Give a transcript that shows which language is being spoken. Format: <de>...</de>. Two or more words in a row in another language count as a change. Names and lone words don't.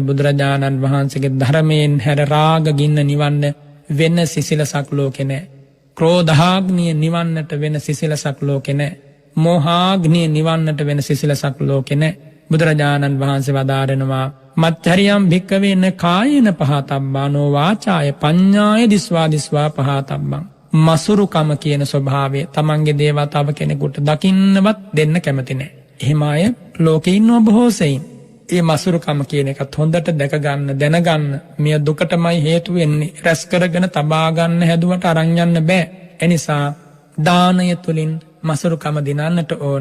<si>බුදුරජාණන් වහන්සේගේ ධර්මයෙන් හැර රාග ගින්න නිවන්න වෙන සිසිලසක් ලෝකේ නෑ. ක්‍රෝධාග්නිය නිවන්නට වෙන සිසිලසක් ලෝකේ නෑ. මෝහාග්නිය නිවන්නට වෙන සිසිලසක් ලෝකේ නෑ. බුදුරජාණන් වහන්සේ වදාරනවා</si> <pi>මච්චරියම් භික්කවේන කායේන පහතබ්බානෝ වාචාය පඤ්ඤාය දිස්වා පහතබ්බං.</pi> <si>මසුරුකම කියන ස්වභාවය තමන්ගේ දේවල් තව කෙනෙකුට දකින්නවත් දෙන්න කැමති නෑ. එහෙම අය ලෝකේ ඉන්නව බොහෝ සෙයින්. ඒ මසුරුකම කියන එකත් හොඳට දැක ගන්න, දැනගන්න. මෙය දුකටමයි හේතු වෙන්නේ. රැස් කරගෙන තබා ගන්න හැදුවට අරන් යන්න බෑ. එනිසා දානය තුලින් මසුරුකම දිනන්නට ඕන.</si>